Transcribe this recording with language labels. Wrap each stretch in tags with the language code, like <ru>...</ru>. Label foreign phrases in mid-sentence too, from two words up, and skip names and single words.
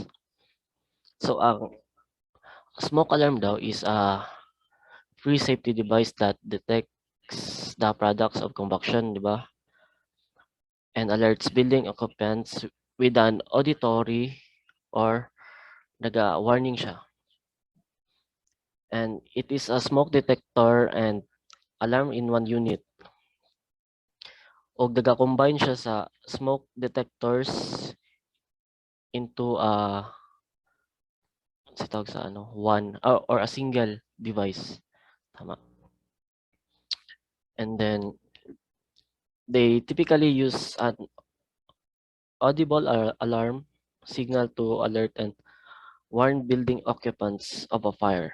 <en>So ang smoke alarm daw is a free safety device that detects the products of combustion, di ba? And alerts building occupants with an auditory or</en> <hil>naga-warning siya.</hil> <en>And it is a smoke detector and alarm in one unit.</en> <hil>O naga-combine siya sa</hil> <en>smoke detectors into one or a single device. Tama. And then they typically use an audible alarm signal to alert and warn building occupants of a fire.</en>